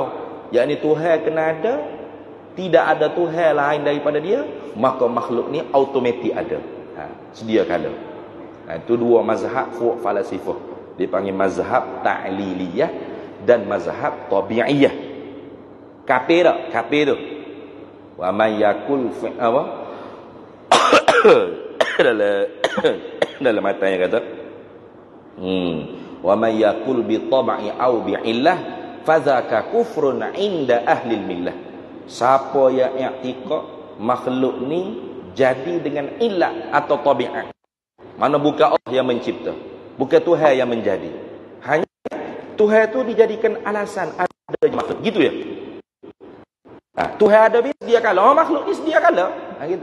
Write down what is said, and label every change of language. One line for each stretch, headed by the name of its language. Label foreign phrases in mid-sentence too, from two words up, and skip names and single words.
Malay: Yakni Tuhan kena ada, tidak ada Tuhan lain daripada dia, maka makhluk ni automatik ada. Sedia kala. Itu dua mazhab fuq falasifah. Dipanggil mazhab ta'liliyah dan mazhab tabi'iyah. Kafir tak? Kafir tu.
Arabic: ومن يقل apa?
Malay: dalam matanya kata
Arabic: ومن يقل بالطبع أو بالعلة فذاك كفر عند أهل الملة.
Malay: Siapa yang i'tiqad makhluk ni jadi dengan illah atau tabiat, mana bukan Allah yang mencipta, bukan Tuhan yang menjadi, hanya Tuhan tu dijadikan alasan ada makhluk, gitu ya. Tuhan ada dia kala, makhluk ni sedia kala, gitu.